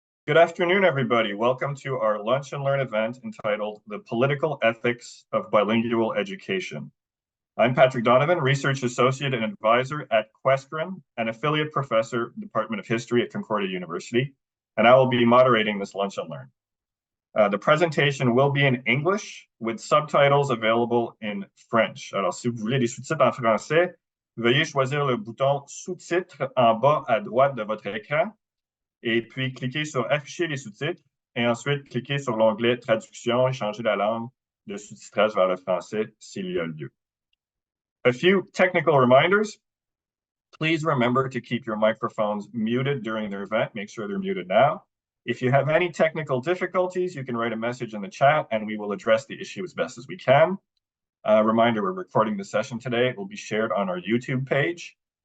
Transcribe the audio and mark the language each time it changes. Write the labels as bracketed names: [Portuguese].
[English] Good afternoon, everybody. Welcome to our Lunch and Learn event entitled The Political Ethics of Bilingual Education. I'm Patrick Donovan, Research Associate and Advisor at Questron, an affiliate professor, Department of History at Concordia University, and I will be moderating this Lunch and Learn. The presentation will be in English with subtitles available in French. [French] Alors, si vous voulez des sous-titres en français, veuillez choisir le bouton sous-titres en bas à droite de votre écran et puis cliquez sur afficher les sous-titres et ensuite cliquez sur l'onglet traduction et changer la langue de sous-titrage vers le français s'il y a lieu. [English] A few technical reminders. Please remember to keep your microphones muted during the event. Make sure they're muted now. If you have any technical difficulties, you can write a message in the chat and we will address the issue as best as we can. Reminder, we're recording the session today. It will be shared on our YouTube page.